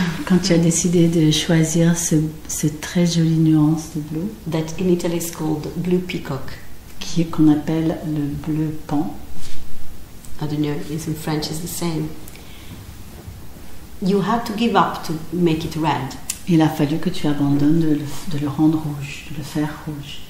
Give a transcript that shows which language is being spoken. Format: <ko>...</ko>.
<fr>Quand tu as décidé de choisir ce très joli nuance de bleu,</fr> <en>that in Italy is called blue peacock,</en> <fr>qu'on appelle le bleu pan,</fr> <en>I don't know if in French is the same, you had to give up to make it red,</en> <fr>il a fallu que tu abandonnes de le rendre rouge, de le faire rouge.</fr>